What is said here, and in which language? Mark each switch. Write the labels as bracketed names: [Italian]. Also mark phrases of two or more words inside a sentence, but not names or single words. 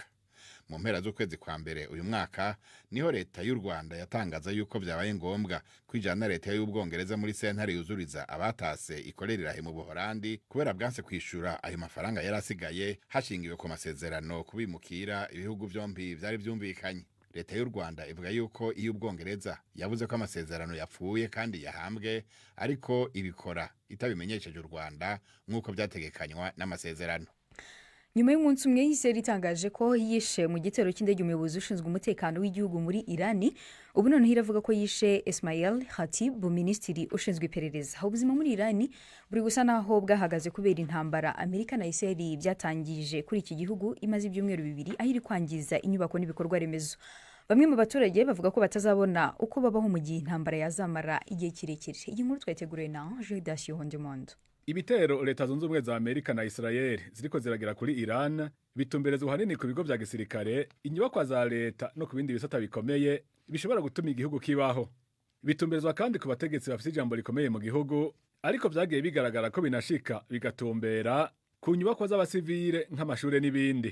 [Kinyarwanda] Mu mpera z'ukwezi kwa mbere uyu mwaka niho leta y'u Rwanda yatangaza yuko byabaye ngombwa kwijana leta y'Ubwongereza muri sentare yuzuriza abatase ikorera mu Buholandi kubera bwanse kwishura ayo mafaranga yarasigaye hashingiwe ku masezerano kubimukira ibihugu byombi byari byumvikanye. Leta y'u Rwanda ivuga yuko iyo Ubwongereza yavuze ko amasezerano yapfuye kandi yahambwe, ariko ibikora itabimenyesheje u Rwanda nk'uko byategekanywa n'amasezerano. nyuma y'umunsi umwe Israel itangaje ko yishe mu gitero cy'indege umuyobozi ushinzwe umutekano w'igihugu muri Irani. ubu noneho iravuga ko yishe Ismail Khatib, minisitiri ushinzwe iperereza. ubuzima muri Irani buri gusa naho bwahagaze kubera intambara Amerika na Israel byatangije kuri iki gihugu imaze ibyumweru 2 aho iri kwangiza inyubako n'ibikorwa remezo. bamwe mu baturage bavuga ko batazabona uko babaho mu gihe intambara yazamara igihe kirekire. iyi nkuru twayiteguriwe na Judas Yondemondo. [Rundi] Ibitero leta zunze ubumwe za Amerika na Israel ziriko ziragira kuri Iran bitumberezwa hanini ku bigo vya gisirikare, inyubakwa za leta no ku bindi bisata bikomeye bishobora gutuma igihugu kibaho. Bitumberezwa kandi ku bategetsi bafite ijambo rikomeye mu gihugu, ariko vyagiye bigaragara ko binashika bigatumbera ku nyubakwa z'abasivile nk'amashure n'ibindi.